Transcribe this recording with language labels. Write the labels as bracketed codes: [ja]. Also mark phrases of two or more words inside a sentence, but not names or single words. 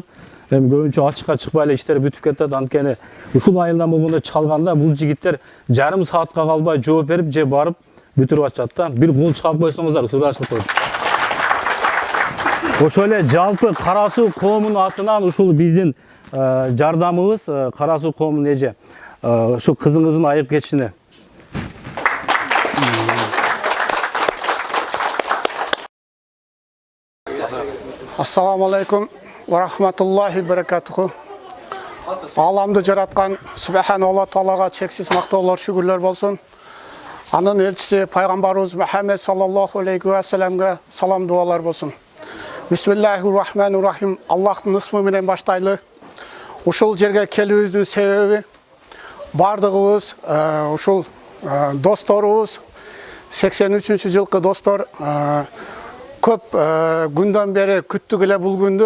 [ky] Эми көбүнчө ачыкка чыкпай эле иштер бүтүп кетет. Анткени ушул айылдан болгондо чалганда бул жигиттер жарым саатка калбай жооп берип же барып бүтүрүп атышат да. Бир кол чыгарып койсоңуздар суурашылык болот. Ошол эле жалпы Кара Суу коомунун атынан ушул биздин жардамыбыз Кара Суу коомунун эже ушу кызыңыздын айыгып кетишине. [ar] السلام عليكم ورحمة الله بركاته. [ky] Аламды жараткан Субхана Алла Таалага чексиз мактоолор, шүгүрлөр болсун. Анын элчиси пайгамбарыбыз Мухаммед [ar] صلى الله عليه وسلم [ky] салам дуалар болсун. [ar] بسم الله الرحمن الرحيم. [ky] Аллахтын ысмы менен баштайлы. Ушул жерге келүүбүздүн себеби бардыгыбыз ушул досторубуз 83-жылкы достор көп күндөн бери күттүк эле бул күндү.